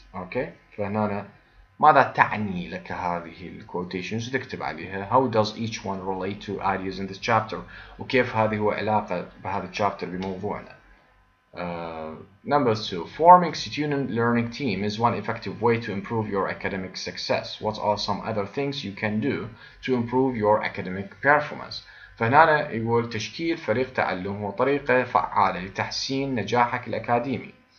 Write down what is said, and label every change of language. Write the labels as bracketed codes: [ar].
[ar] أوكي فهنا ماذا تعني لك هذه الكوتيشنز تكتب عليها. [en] How does each one relate to ideas in this chapter [ar] وكيف هذه هو علاقة بهذا الشابتر بموضوعنا. [en] Number 2 forming student learning team is one effective way to improve your academic success. What are some other things you can do to improve your academic performance. [ar] فهنا يقول تشكيل فريق تعلم هو طريقة فعالة لتحسين نجاحك الأكاديمي.